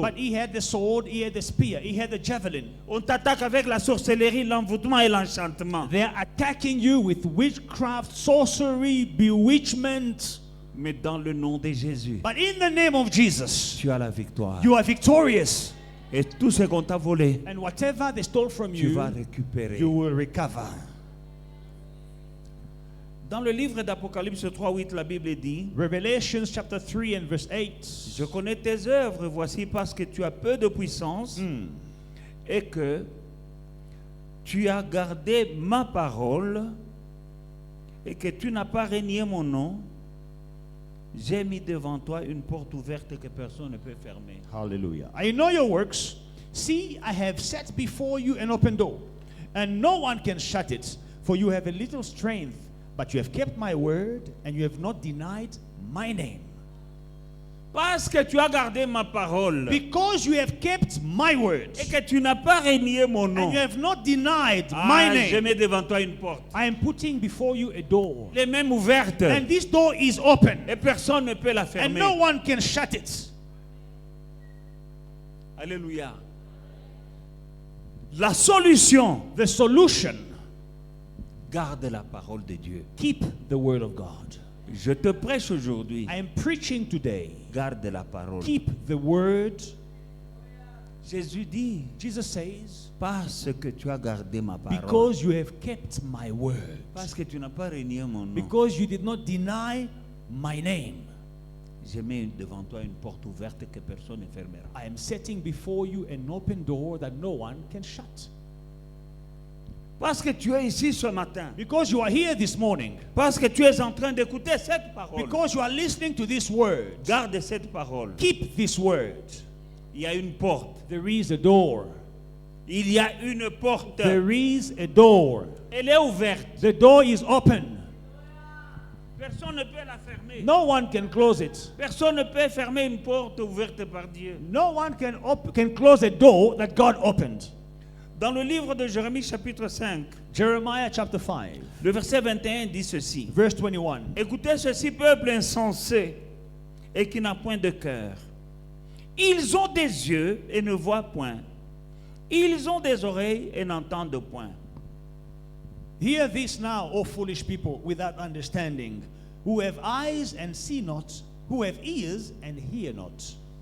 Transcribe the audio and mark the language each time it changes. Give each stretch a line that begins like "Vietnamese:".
English: But he had the sword, he had the spear, he had the javelin.
French: On t'attaque avec la sorcellerie, l'envoûtement et l'enchantement.
English: They are attacking you with witchcraft, sorcery, bewitchment.
French: Mais dans le nom de Jésus,
English: But in the name of Jesus,
French: tu as la victoire.
English: you are victorious.
French: Et tout ce qu'on t'a volé,
English: And whatever they stole from
French: tu vas
English: you,
French: récupérer.
English: you will recover.
French: Dans le livre d'Apocalypse 3:8, la Bible dit:
English: Revelations chapter 3 and verse 8.
French: Je connais tes œuvres, voici parce que tu as peu de puissance et que tu as gardé ma parole et que tu n'as pas renié mon nom. J'ai mis devant toi une porte ouverte que personne ne peut fermer.
English: Hallelujah. I know your works. See, I have set before you an open door, and no one can shut it. For you have a little strength, but you have kept my word, and you have not denied my name.
French: Parce que tu as gardé ma parole
English: Because you have kept my word,
French: et que tu n'as pas renié mon nom.
English: and you have not denied my
French: Je
English: name,
French: mets devant toi une porte.
English: I am putting before you a door.
French: Les mêmes ouvertes.
English: And this door is open,
French: Et personne ne peut la
English: and
French: fermer.
English: no one can shut it.
French: Alléluia. La solution,
English: The solution,
French: garde la parole de Dieu.
English: keep the word of God.
French: Je te prêche aujourd'hui.
English: I am preaching today.
French: Garde la parole.
English: Keep the word.
French: Jésus dit,
English: Jesus says,
French: parce que tu as gardé ma parole,
English: because you have kept my word,
French: parce que tu n'as pas renié mon nom,
English: because you did not deny my name,
French: j'ai mis devant toi une porte ouverte que personne ne fermera.
English: I am setting before you an open door that no one can shut.
French: Parce que tu es ici ce matin,
English: Because you are here this morning,
French: parce que tu es en train d'écouter cette parole,
English: because you are listening to this word,
French: garde cette parole.
English: keep this word.
French: Il y a une porte.
English: There is a door.
French: Il y a une porte.
English: There is a door.
French: Elle est ouverte.
English: The door is open.
French: Personne ne peut la fermer.
English: No one can close it.
French: Personne ne peut fermer une porte ouverte par Dieu.
English: No one can close a door that God opened.
French: Dans le livre de Jérémie chapitre 5,
English: Jeremiah chapter 5,
French: le verset 21 dit ceci.
English: verse 21.
French: Écoutez ceci, peuple insensé et qui n'a point de cœur. Ils ont des yeux et ne voient point. Ils ont des oreilles et n'entendent point.
English: Hear this now, O foolish people without understanding, who have eyes and see not, who have ears and hear not.